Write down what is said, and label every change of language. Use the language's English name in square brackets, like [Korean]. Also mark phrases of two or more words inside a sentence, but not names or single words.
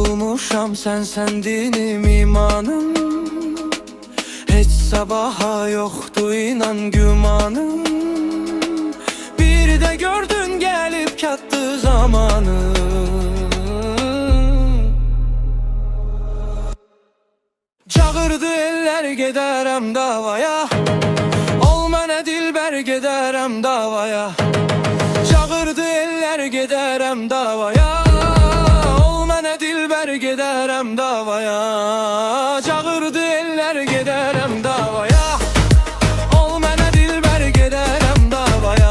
[Turkish] olmuşam, sen dinim imanım. Hiç sabaha yoktu inan gümanım. Bir de gördün gelip kattı zamanı. Çağırdı eller [Azerbaijani] gedərəm davaya, ol mənə dilbər gedərəm davaya. [Turkish] Çağırdı eller [Azerbaijani] gedərəm davaya, ol mənə dilbər gedərəm davaya. [Turkish] Çağırdı eller [Azerbaijani] gedərəm davaya, ol mənə dilbər gedərəm davaya.